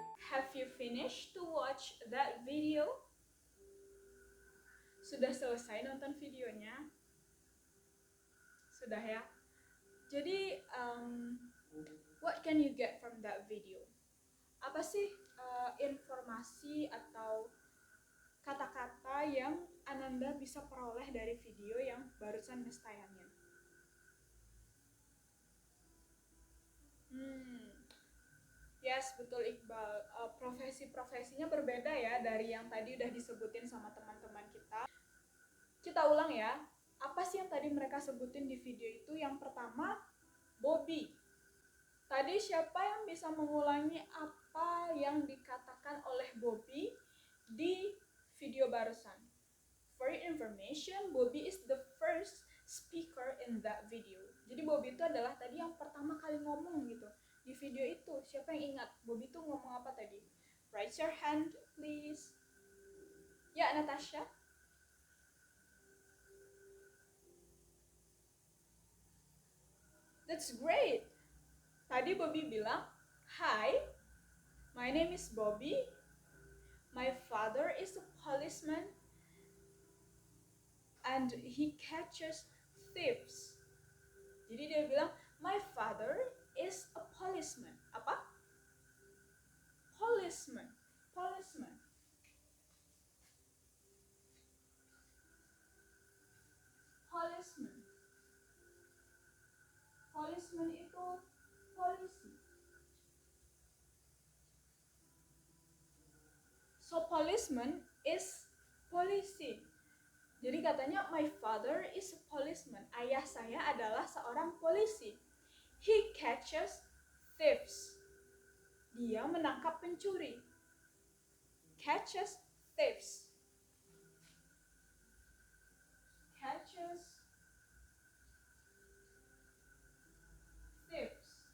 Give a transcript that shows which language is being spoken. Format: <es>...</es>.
<en>Have you finished to watch that video?</en> <id>Sudah selesai nonton videonya? Sudah ya?</id> <en>Jadi, what can you get from that video?</en> <id>Apa sih informasi atau kata-kata yang Ananda bisa peroleh dari video yang barusan Miss tayangin? Yes, betul Iqbal. Profesi-profesinya berbeda ya dari yang tadi udah disebutin sama teman-teman kita. Kita ulang ya. Apa sih yang tadi mereka sebutin di video itu? Yang pertama, Bobby. Tadi siapa yang bisa mengulangi apa yang dikatakan oleh Bobby di video barusan?</id> <en>For your information, Bobby is the first speaker in that video.</en> <id>Jadi Bobby itu adalah tadi yang pertama kali ngomong gitu di video itu. Siapa yang ingat Bobby itu ngomong apa tadi?</id> <en>Raise your hand please.</en> <id>Ya, Natasha.</id> <en>That's great.</en> <id>Tadi Bobby bilang,</id> <en>"Hi, my name is Bobby. My father is a policeman and he catches thieves."</en> <id>Jadi dia bilang,</id> <en>"My father is a policeman." Apa? Policeman. Policeman. Policeman.</en> <id>Policeman itu polisi.</id> <en>So policeman is polisi.</en> <id>Jadi katanya</id> <en>my father is a policeman.</en> <id>Ayah saya adalah seorang polisi.</id> <en>He catches thieves.</en> <id>Dia menangkap pencuri.</id> <en>Catches thieves. Catches thieves.</en>